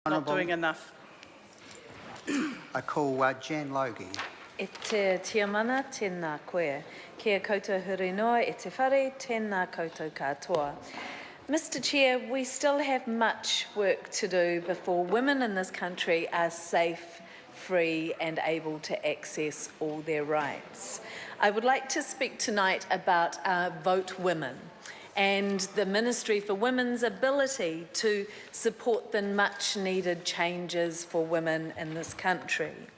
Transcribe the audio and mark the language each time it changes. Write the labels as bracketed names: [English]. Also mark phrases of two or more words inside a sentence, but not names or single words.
[English] Not doing enough. I call Jan Logie. [Māori] E te tiamana tēnā koe. Kia koutou huri noa e te whare tēnā koutou katoa. [English] Mr. Chair, we still have much work to do before women in this country are safe, free and able to access all their rights. I would like to speak tonight about Vote Women and the Ministry for Women's ability to support the much needed changes for women in this country.